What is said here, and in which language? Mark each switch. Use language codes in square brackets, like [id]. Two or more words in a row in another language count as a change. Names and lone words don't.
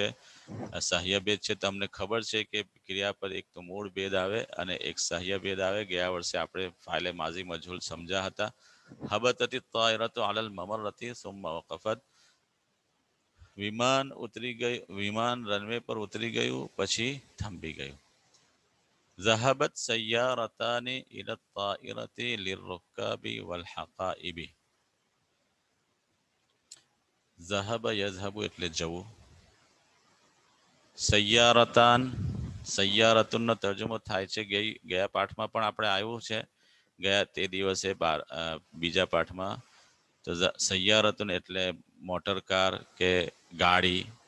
[gu] સહ્ય ભેદ છે, તમને ખબર છે કે ક્રિયાપદ એક તો મૂળ ભેદ આવે અને એક સહ્ય ભેદ આવે. ગયા વર્ષે આપણે ફાઇલે માઝી મજહૂલ સમજ્યા હતા. [ar] هبطت الطائرة على الممر ثم وقفت, [gu] વિમાન ઉતરી ગયું, વિમાન રનવે પર ઉતરી ગયું, પછી થંભી ગયું. [ar] ذهبت سيارتان إلى الطائرة للركاب والحقائب. ذهب يذهب [gu] એટલે જવું. સૈયારતાન, સૈયારતુનનો તર્જુમો થાય છે, ગયા પાઠમાં પણ આપણે આવ્યું છે, ગયા તે દિવસે બીજા પાઠમાં. તો સૈયારતુન એટલે મોટર કાર કે ગાડી.